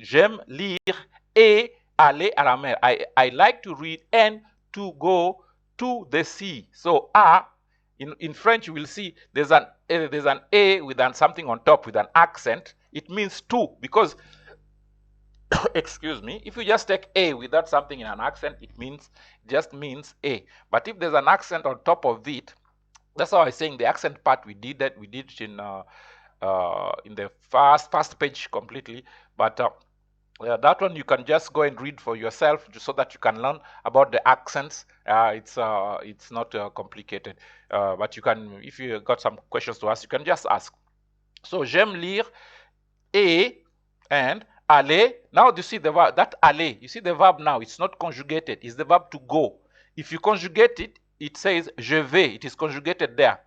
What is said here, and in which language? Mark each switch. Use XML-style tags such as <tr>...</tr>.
<fr>J'aime lire et aller à la mer.</fr> <en>I like to read and to go to the sea. So in French, you will see there's an A with something on top with an accent. It means to, because excuse me, if you just take A without something in an accent, it just means A. But if there's an accent on top of it, that's how I was saying the accent part we did it in the first page completely. But that one you can just go and read for yourself, so that you can learn about the accents. It's not complicated, but you can, if you got some questions to ask, you can just ask.</en> <fr>So j'aime lire et</fr> <en>and</en> <fr>aller.</fr> <en>Now you see the verb, that aller, you see the verb now, it's not conjugated, it's the verb to go. If you conjugate it, it says</en> <fr>je vais.</fr> <en>It is conjugated there.</en>